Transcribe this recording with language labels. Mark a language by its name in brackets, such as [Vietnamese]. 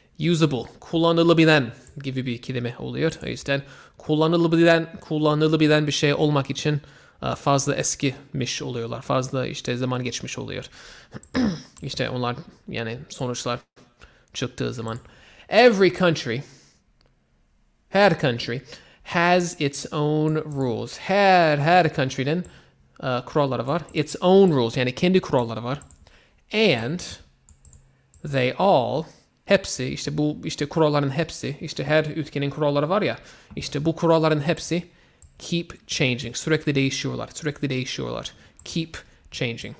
[Turkish] Usable, kullanılabilen gibi bir kelime oluyor. O yüzden kullanılabilen bir şey olmak için fazla eskimiş oluyorlar. Fazla işte zaman geçmiş oluyor. İşte onlar yani sonuçlar çıktığı zaman. [English] Every country, her country has its own rules. Her country'nin [Turkish] kuralları var. [English] Its own rules, [Turkish] yani kendi kuralları var. [English] And they all, [Turkish] hepsi, işte bu işte kuralların hepsi, işte her ülkenin kuralları var ya, işte bu kuralların hepsi [English] keep changing. [Turkish] Sürekli değişiyorlar, sürekli değişiyorlar. [English] Keep changing.